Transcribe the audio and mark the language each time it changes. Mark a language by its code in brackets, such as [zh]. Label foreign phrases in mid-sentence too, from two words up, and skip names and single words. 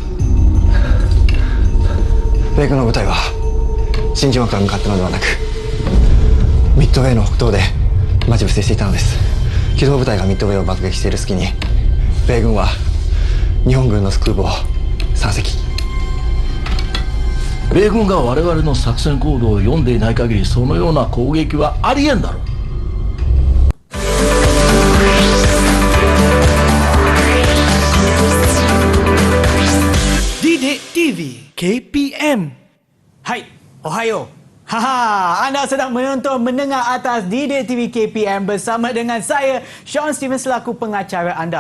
[ja] 米軍の部隊は真珠湾から向かったのではなく、ミッドウェーの北東で待ち伏せしていたのです。機動部隊がミッドウェーを爆撃している隙に、米軍は日本軍の空母を3隻。米軍が我々の作戦行動を読んでいない限り、そのような攻撃はありえんだろう。 [ms] Didik TV KPM. Hai, ohayo. Haha, anda sedang mendengar atas Didik TV KPM bersama dengan saya, Sean Steven, selaku pengacara anda.